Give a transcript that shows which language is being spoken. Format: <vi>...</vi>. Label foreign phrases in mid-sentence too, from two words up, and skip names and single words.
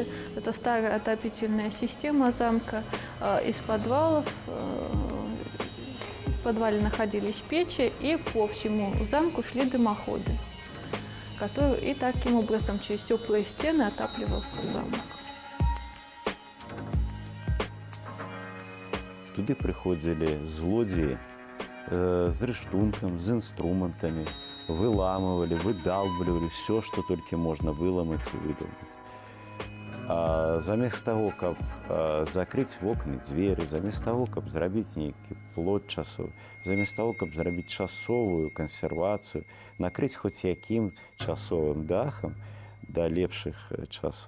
<ru>Это старая отопительная система замка. Из подвалов, в подвале находились печи, и по всему замку шли дымоходы, которые и таким образом через теплые стены отапливался замок. Туды приходили злодеи с рыштунком, с инструментами, выламывали, выдалбливали все, что только можно выломать и выдумать.</ru> <be>Замест того, каб закрыць вокны, дзверы, замест того, каб зрабіць нейкі плот часовы, замест того, каб зрабіць часовую кансервацыю, накрыць хоць якім часовым дахам да лепшых часоў.</be>